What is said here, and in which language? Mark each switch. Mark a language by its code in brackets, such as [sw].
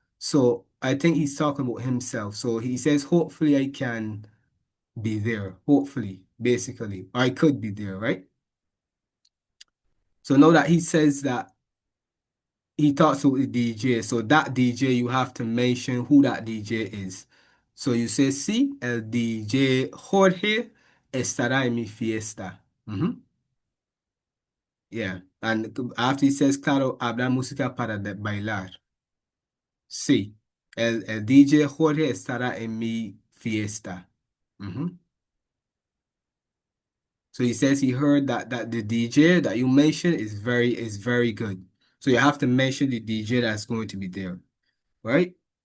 [en] So I think he's talking about himself. So he says, hopefully I can be there. Hopefully, basically. Or I could be there, right? So now that he says that he talks with the DJ, so that DJ you have to mention who that DJ is. So you say, [es] sí, el DJ Jorge estará en mi fiesta. Mhm. Yeah. [en] And after he says, [es] claro, habrá música para bailar. Sí, el DJ Jorge estará en mi fiesta. Mhm. [en] So he says he heard that the DJ that you mentioned is very good. So you have to mention the DJ that's going to be there, right?